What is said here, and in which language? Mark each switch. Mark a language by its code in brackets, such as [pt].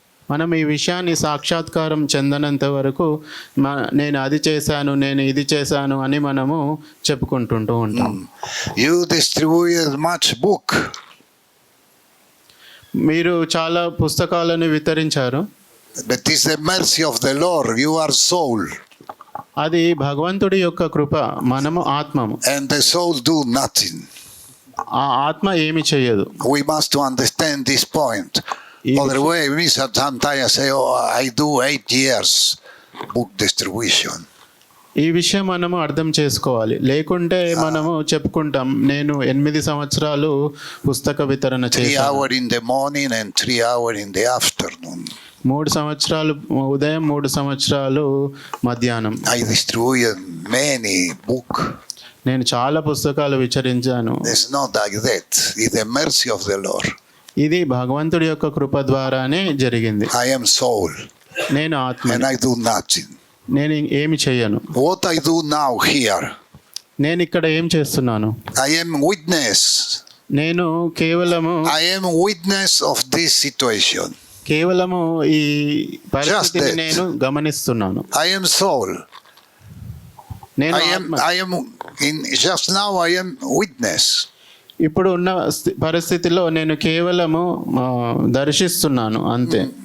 [te] మనం ఈ విషయాన్ని సాక్షాత్కారం చెందనంత వరకు నేను అది చేశాను, నేను ఇది చేశాను అని మనము చెప్పుకుంటుంటూ ఉంటాం. [en] You distribute much book. [te] మీరు చాలా పుస్తకాలను వితరించారు. [en] But it is the mercy of the Lord. You are soul. [te] అది భగవంతుడి యొక్క కృప, మనము ఆత్మము. [en] And the soul do nothing. [te] ఆ ఆత్మ ఏమి చేయదు. [en] We must to understand this point. Otherwise, we sometimes say, oh, I do 8 years book distribution. [te] ఈ విషయం మనము అర్థం చేసుకోవాలి. లేకుంటే మనము చెప్పుకుంటాం, నేను 8 సంవత్సరాలు పుస్తక వితరణ [en] 3 [te] చేశాను. [en] hours in the morning and 3 hours in the afternoon. [te] 3 సంవత్సరాలు ఉదయం, 3 సంవత్సరాలు మధ్యాహ్నం. [en] I distributed many book. [te] నేను చాలా పుస్తకాలు విచరించాను. [en] It's not like that. It's the mercy of the Lord. [te] ఇది భగవంతుడి యొక్క కృప ద్వారానే జరిగింది. [en] I am soul. [te] నేను ఆత్మ, [en] And I do nothing. [te] నేను ఏమి చేయను. [en] What I do now here, [te] నేను ఇక్కడ ఏం చేస్తున్నాను? [en] I am witness. [te] నేను కేవలము [en] I am witness of this situation. [te] కేవలము ఈ [en] Just [te] పరిస్థితిని [en] that. [te] నేను గమనిస్తున్నాను. [en] I am soul. [te] నేను [en] I am in just now I am witness. [te] ఇప్పుడు ఉన్న పరిస్థితిలో నేను కేవలము దర్శిస్తున్నాను అంతే.